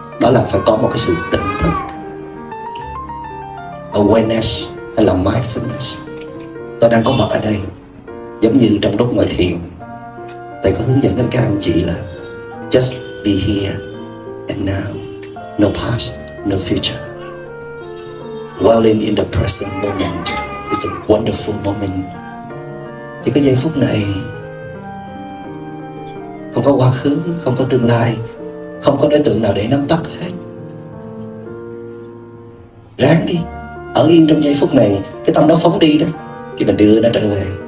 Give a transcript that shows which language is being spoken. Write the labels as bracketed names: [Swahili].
[Vietnamese] Đó là phải có một cái sự tỉnh thức, awareness hay là mindfulness. Tôi đang có mặt ở đây, giống như trong lúc ngồi thiền, Thầy có hướng dẫn đến các anh chị là [English] just be here and now, no past, no future. Dwelling in the present moment is a wonderful moment. [Vietnamese] Chỉ có giây phút này, không có quá khứ, không có tương lai, không có đối tượng nào để nắm bắt hết. Ráng đi, ở yên trong giây phút này. Cái tâm nó phóng đi đó, thì mình đưa nó trở về.